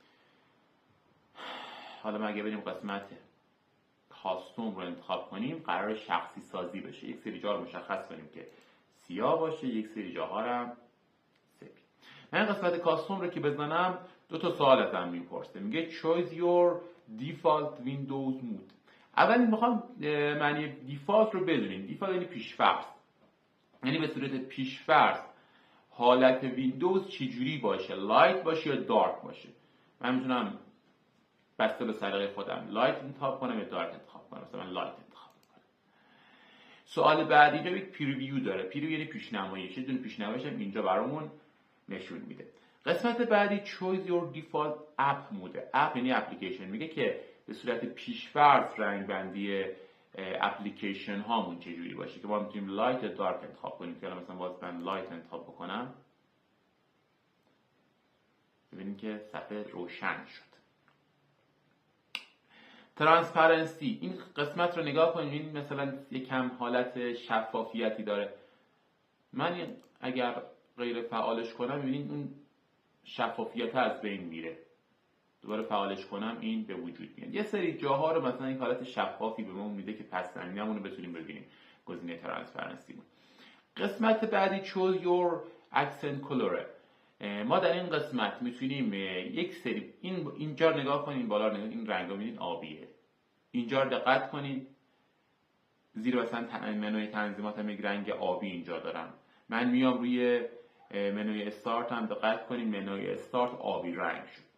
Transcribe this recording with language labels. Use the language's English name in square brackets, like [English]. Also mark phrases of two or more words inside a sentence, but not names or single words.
[Persian] حالا ما اگه بریم قسمت کاستوم رو انتخاب کنیم، قرار شخصی سازی بشه. یک سری جا رو مشخص کنیم که سیاه باشه، یک سری جاها هم سفید. من قسمت کاستوم رو که بزنم دو تا سوال ازم میپرسه. میگه [English] choose your default Windows mode. [Persian] اول میخوام معنی دیفالت رو بدونیم. دیفالت یعنی پیش‌فرض، یعنی به صورت پیش‌فرض حالت ویندوز چجوری باشه، لایت باشه یا دارک باشه. من میتونم بسته به سلیقه خودم لایت انتخاب کنم یا دارک انتخاب کنم. مثلا من لایت انتخاب کنم. سوال بعدی اینجا یک پریویو داره. پریویو یعنی پیشنمایی. یه دونه پیشنماییش هم اینجا برامون نشون میده. قسمت بعدی [English] choose your default app mode. [Persian] اپ یعنی اپلیکیشن. میگه که به صورت پیش‌فرض رنگ بندی اپلیکیشن هامون چجوری باشه که ما میتونیم لایت یا دارک انتخاب کنیم. که مثلا باز من لایت انتخاب بکنم، ببینیم که صفحه روشن شد. ترانسپرنسی، این قسمت رو نگاه کنید، این مثلا یکم حالت شفافیتی داره. من اگر غیر فعالش کنم میبینید اون شفافیت از بین میره. دوباره فعالش کنم این به وجود میاد. یه سری جاها رو مثلا این حالت شفافی به ما میده که پس زمینه‌مون رو بتونیم ببینیم. گزینه ترانسپرنسی بود. قسمت بعدی [English] choose your accent color. [Persian] ما در این قسمت میتونیم یک سری اینجا نگاه کنین، بالا نگاه، این رنگا میبینید آبیه. اینجا دقت کنید، زیر مثلا منوی تنظیمات هم یک رنگ آبی اینجا دارم. من میام روی منوی استارت هم دقت کنید، منوی استارت آبی رنگ شد.